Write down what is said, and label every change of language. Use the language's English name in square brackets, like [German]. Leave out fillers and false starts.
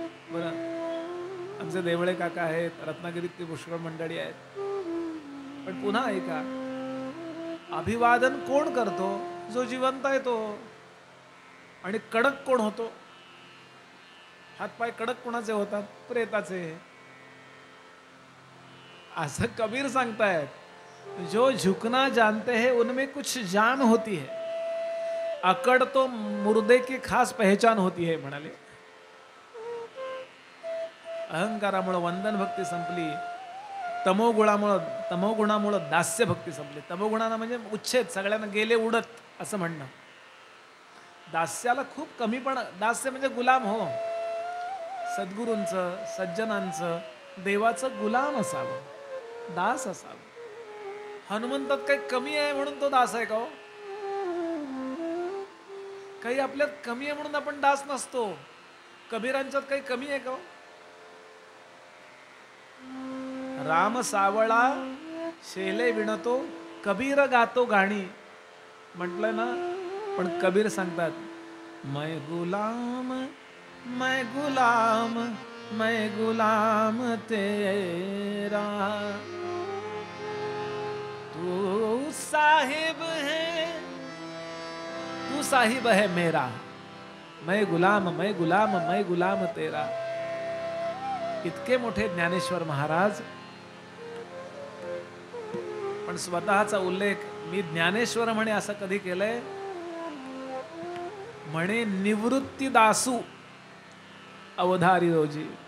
[Marathi] बरं, आमचे देवळे काका आहेत, रत्नागिरीत ती पुष्कळ मंडळी आहेत. पण पुन्हा ऐका, अभिवादन कोण करतो? जो जिवंत आहे तो. आणि कडक कोण होतो? हातपाय कडक कोणाचे होतात? प्रेताचे. असं कबीर सांगतायत, [Hindi] जो झुकना जानते हैं उनमें कुछ जान होती है, अकड़ तो मुर्दे की खास पहचान होती है [Marathi] म्हणाले. अहंकारामुळे वंदन भक्ती संपली. तमोगुणामुळे दास्य भक्ती संपली. तमोगुणानं म्हणजे उच्छेद, सगळ्यांना गेले उडत असं म्हणणं. दास्याला खूप कमी, पण दास्य म्हणजे गुलाम हो. सद्गुरूंचं, सज्जनांचं, देवाचं गुलाम असावं, दास असावं. हनुमंतात काही कमी आहे म्हणून तो दास आहे का हो? काही आपल्यात कमी आहे म्हणून आपण दास नसतो. कबीरांच्यात काही कमी आहे का हो? राम सावळा शेले विणतो, कबीर गातो गाणी म्हटलं ना. पण कबीर सांगतात, [Hindi] मैं गुलाम, मैं गुलाम, मैं गुलाम तेरा, तू साहिब है, तू साहिब है मेरा, मैं गुलाम, मैं गुलाम, मैं गुलाम तेरा. [Marathi] इतके मोठे ज्ञानेश्वर महाराज. पण स्वतःचा उल्लेख मी ज्ञानेश्वर म्हणे असं कधी केलंय? म्हणे निवृत्ती दासू अवधारी रोजी.